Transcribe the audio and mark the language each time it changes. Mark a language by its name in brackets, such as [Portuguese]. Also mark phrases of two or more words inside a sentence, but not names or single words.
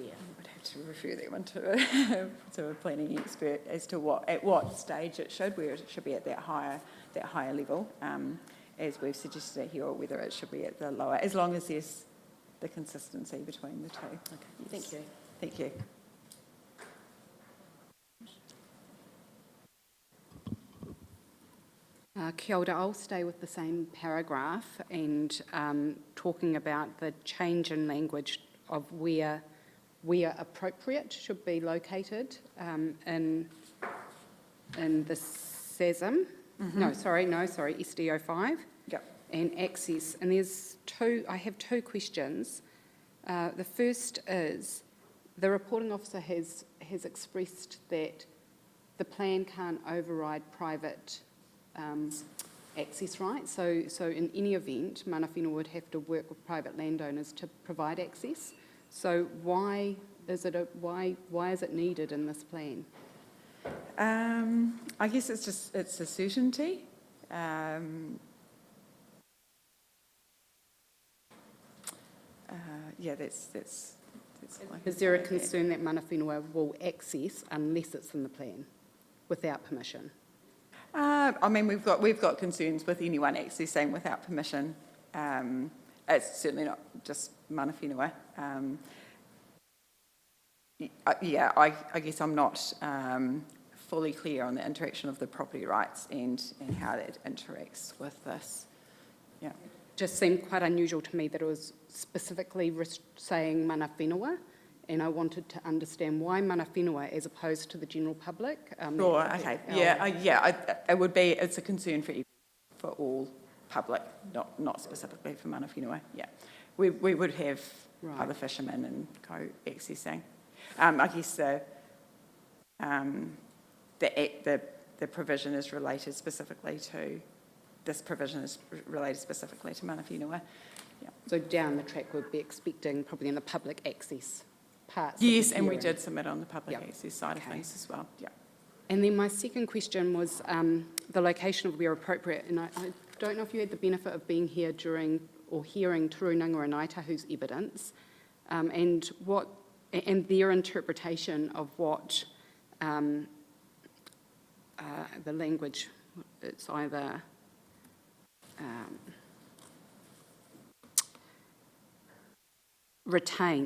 [English] I would have to refer that one to a planning expert as to at what stage it should, where it should be at that higher level, as we've suggested here, or whether it should be at the lower, as long as there's the consistency between the two. Okay, Yes. thank you. Thank you. [Māori] Kia ora, [English] I'll stay with the same paragraph and talking about the change in language of where appropriate should be located in the SASM. No, sorry, SDO 5. Yep. And access. And I have two questions. The first is, the reporting officer has expressed that the plan can't override private access rights. So in any event, [Māori] mana whenua [English] would have to work with private landowners to provide access. So why is it needed in this plan? I guess it's a certainty. Yeah, that's Is there a concern that [Māori] mana whenua [English] will access unless it's in the plan, without permission? I mean, we've got concerns with anyone accessing without permission. It's certainly not just [Māori] mana whenua. [English] Yeah, I guess I'm not fully clear on the interaction of the property rights and how that interacts with this. Yeah. Just seemed quite unusual to me that it was specifically saying [Māori] mana whenua, [English] and I wanted to understand why [Māori] mana whenua [English] as opposed to the general public. Sure, okay. Yeah, it would be, it's a concern for all public, not specifically for [Māori] mana whenua. [English] Yeah. We would have other fishermen and co-accessing. I guess the provision is related specifically to, this provision is related specifically to [Māori] mana whenua. [English] Yeah. So down the track we'd be expecting probably in the public access parts. Yes, and we did submit on the public access side of things as well. Yeah. And then my second question was the location of where appropriate, and I don't know if you had the benefit of being here during or hearing Turunanga and Aitahu's evidence, and their interpretation of what the language, it's either retain.